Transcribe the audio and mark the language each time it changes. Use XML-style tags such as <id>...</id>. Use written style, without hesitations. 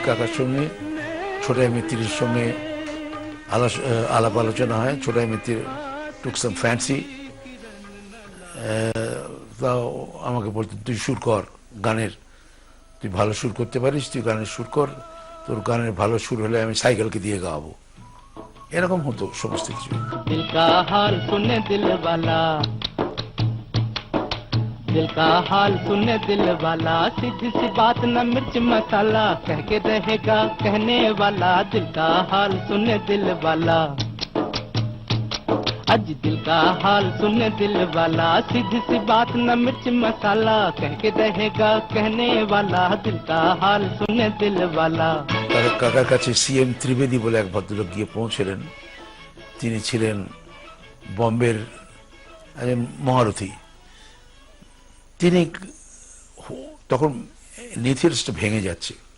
<bn>কাকার সঙ্গে ছোটাই মিত্তির সঙ্গে আলাপ আলোচনা হয়। ছোটাই মিত্তির টুক সাম ফ্যান্সি, তাও আমাকে বলতো, তুই সুর কর গানের, তুই ভালো সুর করতে পারিস, তুই গানের সুর কর, তোর গানের ভালো সুর হলে আমি সাইকেলকে দিয়ে গাওয়াবো। এরকম হতো সমস্ত কিছু।</bn> <hi>দিল কা হাল শুনে দিলওয়ালা, दिल का हाल सुने दिल वाला, सीधी सी बात न मिर्च मसाला, कह के रहेगा कहने वाला, दिल का हाल सुने दिल वाला, आज दिल का हाल सुने दिल वाला, सीधी सी बात न मिर्च मसाला, कह के रहेगा कहने वाला, दिल का हाल सुने दिल वाला।</hi> <bn>তার কাকার কাছে সিএম ত্রিবেদী বলে এক ভদ্রলোক গিয়ে পৌঁছলেন। তিনি ছিলেন বম্বের একজন মহারথী। তিনি তখন নেথিয়ার্সটা ভেঙে যাচ্ছে।</bn>